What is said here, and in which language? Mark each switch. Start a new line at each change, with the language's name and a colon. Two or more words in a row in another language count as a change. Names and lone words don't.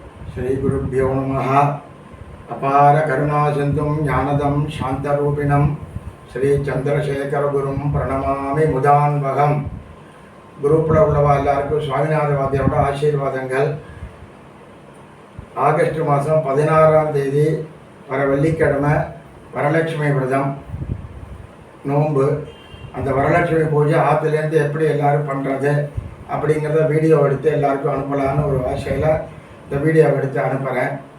Sanskrit: श्रीगुरुभ्यो नमः। अपार करुणासिन्धुं ज्ञानदं शान्तरूपिणं श्रीचन्द्रशेखरगुरुं प्रणमामि मुदान्वहम्.
Tamil: குரூப்பில் உள்ளவா எல்லாருக்கும் சுவாமிநாதவாதியோட ஆசீர்வாதங்கள். ஆகஸ்ட் மாதம் 16ஆம் தேதி வர வெள்ளிக்கிழமை வரலட்சுமி விரதம் நோன்பு. அந்த வரலட்சுமி பூஜை ஆற்றுலேருந்து எப்படி எல்லோரும் பண்ணுறது அப்படிங்கிறத வீடியோ எடுத்து எல்லாருக்கும் அனுப்பலான்னு ஒரு ஆசையில் இந்த வீடியோவை எடுத்து அனுப்புகிறேன்.